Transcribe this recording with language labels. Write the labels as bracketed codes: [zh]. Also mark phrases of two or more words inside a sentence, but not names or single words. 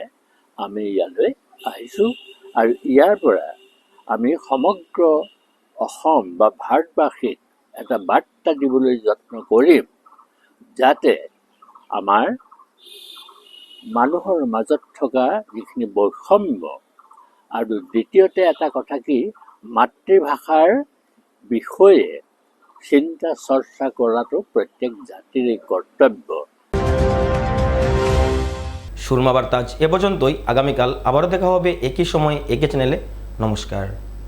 [as] আমি ইয়ালৈ আহিছোঁ আৰু ইয়াৰ পৰা আমি সমগ্ৰ অসম বা ভাৰতবাসীক এটা বাৰ্তা দিবলৈ যত্ন কৰিম, যাতে আমাৰ মানুহৰ মাজত থকা যিখিনি বৈষম্য, আৰু দ্বিতীয়তে এটা কথা কি, মাতৃভাষাৰ বিষয়ে চিন্তা চৰ্চা কৰাটো প্ৰত্যেক জাতিৰে কৰ্তব্য। [bn] সুরমা বার্তা আজ এ পর্যন্তই। আগামীকাল আবারও দেখা হবে একই সময়ে একই চ্যানেলে। নমস্কার।